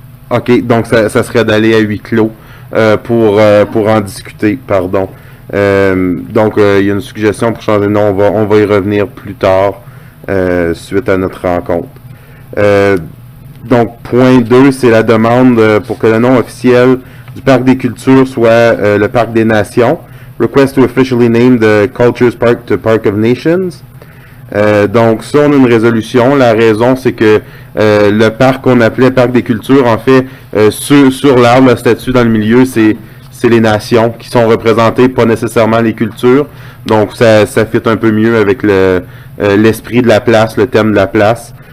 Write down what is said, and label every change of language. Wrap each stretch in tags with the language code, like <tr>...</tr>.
<fr>OK, donc ça serait d'aller à huis clos pour en discuter, pardon. Donc, il y a une suggestion pour changer de nom. On va y revenir plus tard suite à notre rencontre. Donc, point 2, c'est la demande pour que le nom officiel du Parc des Cultures soit le Parc des Nations.</fr> <en>Request to officially name the Cultures Park to Park of Nations.</en> <fr>Donc, ça, on a une résolution. La raison, c'est que le parc qu'on appelait Parc des Cultures, en fait, sur l'arbre, la statue dans le milieu, c'est les nations qui sont représentées, pas nécessairement les cultures. Donc, ça fit un peu mieux avec l'esprit de la place, le thème de la place.</fr>